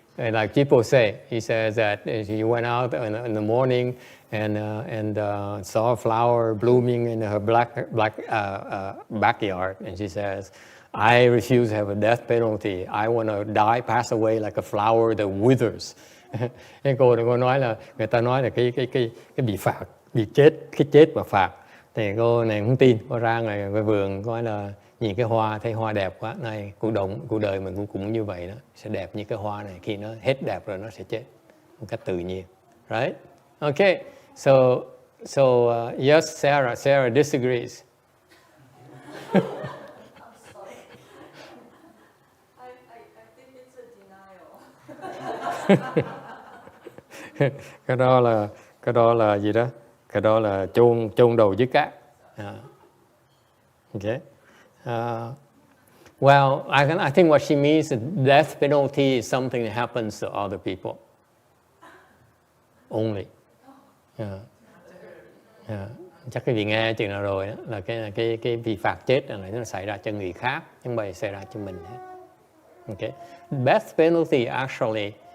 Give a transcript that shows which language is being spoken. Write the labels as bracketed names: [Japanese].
[English] And like people say, he says that she went out in the morning and saw a flower blooming in her black backyard. And she says, I refuse to have a death penalty. I want to die, pass away like a flower that withers. [Vietnamese] Cái cô nói là, người ta nói là cái bị phạt, cái chết và phạt. Thì cô này không tin, cô ra ngoài vườn nói là nhìn cái hoa, thấy hoa đẹp quá, này cuộc đời mình cũng như vậy đó, sẽ đẹp như cái hoa này, khi nó hết đẹp rồi nó sẽ chết một cách tự nhiên, right? [English] Okay, so yes, Sarah disagrees. I think it's a denial. [Vietnamese] cái đó là gì đó? Cái đó là chôn đầu dưới cát. [English] Okay. Well, I think what she means is death penalty is something that happens to other people only. [Vietnamese] Chắc cái vị nghe chừng nào rồi đó, là cái bị phạt chết là nó xảy ra cho người khác, chứ không phải xảy ra cho mình. Okay. [English] Death penalty actually